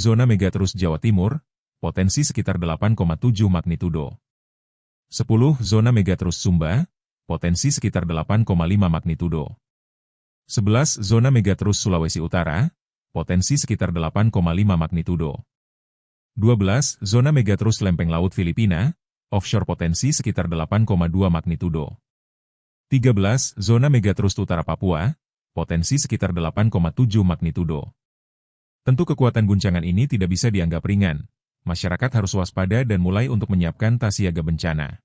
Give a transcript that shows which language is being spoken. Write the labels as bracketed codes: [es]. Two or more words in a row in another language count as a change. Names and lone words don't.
[id] Zona megatrust Jawa Timur, potensi sekitar 8,7 magnitudo. 10. Zona megatrust Sumba, potensi sekitar 8,5 magnitudo. 11. Zona megatrust Sulawesi Utara, potensi sekitar 8,5 magnitudo. 12. Zona megatrust Lempeng Laut Filipina, offshore potensi sekitar 8,2 magnitudo. 13. Zona megatrust Utara Papua, potensi sekitar 8,7 magnitudo. Tentu kekuatan guncangan ini tidak bisa dianggap ringan. Masyarakat harus waspada dan mulai untuk menyiapkan tas siaga bencana.